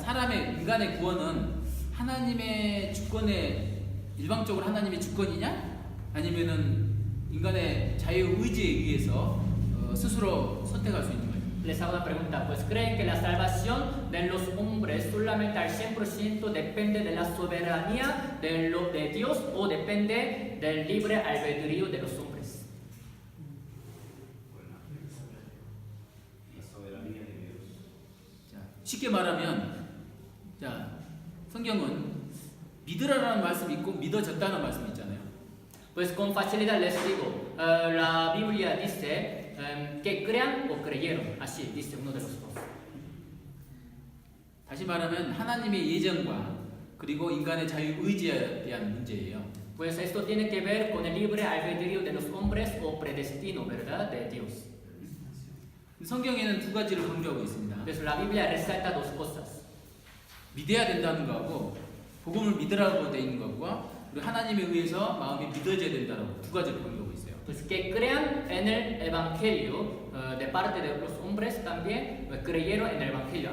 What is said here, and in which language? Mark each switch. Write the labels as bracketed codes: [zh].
[ko] 사람의 인간의 구원은 하나님의 주권에 일방적으로 하나님의 주권이냐? 아니면은 인간의 자유 의지에 의해서 스스로 선택할 수 있는 거예요? [es] Les hago una pregunta, pues creen que la salvación de los hombres solamente al 100% depende de la soberanía de Dios o depende del libre albedrío de los hombres. [ko] 쉽게 말하면 자 성경은 믿으라라는 말씀이 있고 믿어졌다는 말씀이 있잖아요. [es] Pues con facilidad les digo, la Biblia dice que crean o creyeron, así dice uno de los dos. [ko] 다시 말하면 하나님의 예정과 그리고 인간의 자유의지에 대한 문제예요. [es] Pues esto tiene que ver con el libre albedrío de los hombres o predestino, ¿verdad? De Dios. [ko] 성경에는 두 가지를 강조하고 있습니다. [es] Entonces la Biblia resalta dos cosas. [ko] 믿어야 된다는 거하고 복음을 믿으라고 되어 있는 것과 그리고 하나님에 의해서 마음이 믿어져야 된다고 두 가지를 강조하고 있어요. [es] Pues que crean en el Evangelio de parte de los hombres también creyeron en el Evangelio.